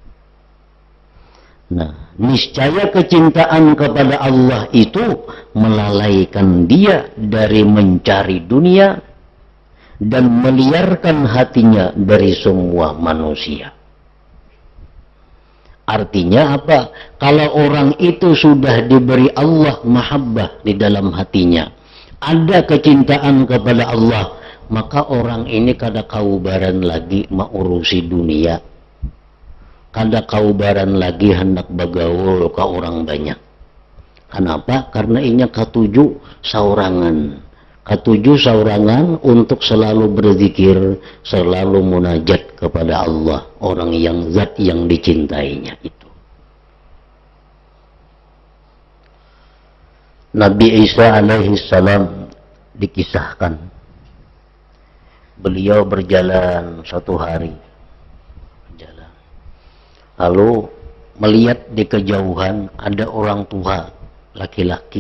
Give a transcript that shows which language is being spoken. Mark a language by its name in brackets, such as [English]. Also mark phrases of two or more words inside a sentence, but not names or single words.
[Banjar] Nah, niscaya kecintaan kepada Allah itu melalaikan dia dari mencari dunia dan meliarkan hatinya dari semua manusia. Artinya apa? Kalau orang itu sudah diberi Allah mahabbah di dalam hatinya, ada kecintaan kepada Allah, maka orang ini kada kaubaran lagi mengurusi dunia, kada kaubaran lagi hendak bagaul ke orang banyak. Kenapa? Karena inya katuju saurangan. Ketujuh saurangan untuk selalu berzikir, selalu munajat kepada Allah, orang yang zat yang dicintainya itu. Nabi Isa [Arabic] عليه السلام [Banjar] dikisahkan, beliau berjalan suatu hari, lalu melihat di kejauhan ada orang tua laki-laki.